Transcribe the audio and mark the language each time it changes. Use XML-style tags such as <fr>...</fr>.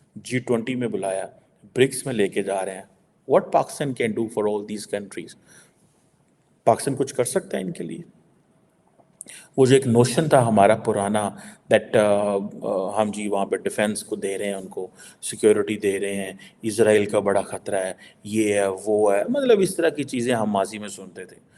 <ur>G20 میں بلایا, BRICS میں لے کے جا رہے ہیں.</ur> <en>What Pakistan can do for all these countries?</en> <ur>Pakistan کچھ کر سکتا ہے ان کے لیے؟ وہ جو ایک نوشن تھا ہمارا پرانا دیٹ ہم جی وہاں پہ ڈیفینس کو دے رہے ہیں, ان کو سیکیورٹی دے رہے ہیں, اسرائیل کا بڑا خطرہ ہے, یہ ہے وہ ہے, مطلب اس طرح کی چیزیں ہم ماضی میں سنتے تھے.</ur>